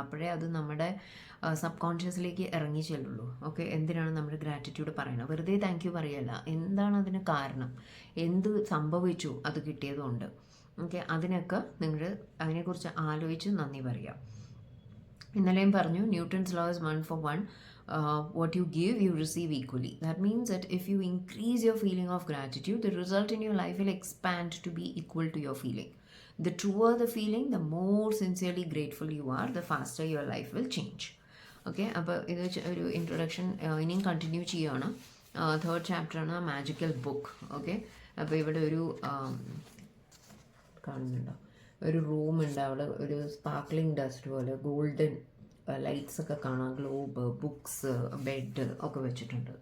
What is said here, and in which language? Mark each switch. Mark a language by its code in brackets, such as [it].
[ml] അപ്പോഴേ അത് നമ്മുടെ സബ് കോൺഷ്യസിലേക്ക് ഇറങ്ങി ചെല്ലുള്ളൂ. ഓക്കെ, എന്തിനാണ് നമ്മൾ ഗ്രാറ്റിറ്റ്യൂഡ് പറയുന്നത്? വെറുതെ താങ്ക് യു പറയല്ല, എന്താണ് അതിന് കാരണം, എന്ത് സംഭവിച്ചു അത് കിട്ടിയതുകൊണ്ട്. ഓക്കെ, അതിനൊക്കെ നിങ്ങൾ അതിനെക്കുറിച്ച് ആലോചിച്ച് നന്ദി പറയുക. ഇന്നലെയും പറഞ്ഞു, [en] Newton's law is 1 for 1. What you give, you receive equally. That means that if you increase your feeling of gratitude, the result in your life will expand to be equal to your feeling. The truer the feeling, the more sincerely grateful you are, the faster your life will change. [ml] Okay, അപ്പോൾ ഇത് ഒരു introduction ഇനിയും continue ചെയ്യുകയാണ്. 3rd ചാപ്റ്ററാണ് magical book. Okay, അപ്പോൾ ഇവിടെ ഒരു കാണുന്നുണ്ടോ, ഒരു റൂമുണ്ട്. അവിടെ ഒരു സ്പാർക്ലിംഗ് ഡസ്റ്റ് പോലെ ഗോൾഡൻ ലൈറ്റ്സ് ഒക്കെ കാണാം, ഗ്ലോബ്, ബുക്സ്, ബെഡ് ഒക്കെ വെച്ചിട്ടുണ്ട്.